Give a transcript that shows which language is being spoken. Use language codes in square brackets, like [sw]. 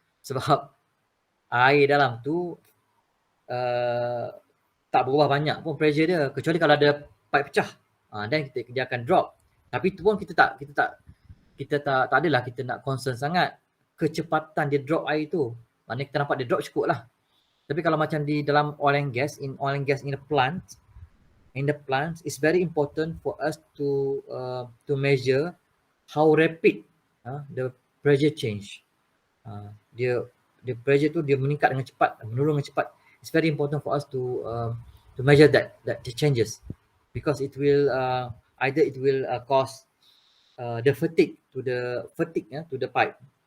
[ms] Sebab air dalam tu tak berubah banyak pun pressure dia. Kecuali kalau ada pipe pecah, then dia akan drop. Tapi tu pun kita tak adalah kita nak concern sangat kecepatan dia drop air tu. Maknanya kita nampak dia drop cukup lah. Tapi kalau macam di dalam [en] oil and gas in the plant, it's very important for us to measure how rapid the pressure change. [ms] Dia pressure tu dia meningkat dengan cepat, menurun dengan cepat. [en] It's very important for us to measure that changes, because it will either it will cause the fatigue to the pipe.